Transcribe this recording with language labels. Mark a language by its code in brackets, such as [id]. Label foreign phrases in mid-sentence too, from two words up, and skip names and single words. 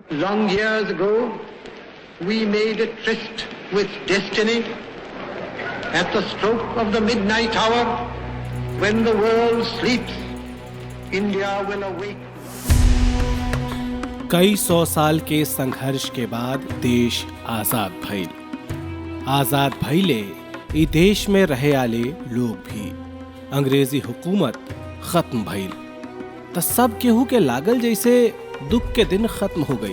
[en] Long years ago, we made a tryst with destiny. At the stroke of the midnight hour, when the world sleeps, India will awake. [bho] कई 100 साल के संघर्ष के बाद देश आजाद भइल। आजाद भइले ई देश में रहे आले लोग भी। अंग्रेजी हुकूमत खत्म भइल त सब केहू के लागल जैसे दुख के दिन खत्म हो गई।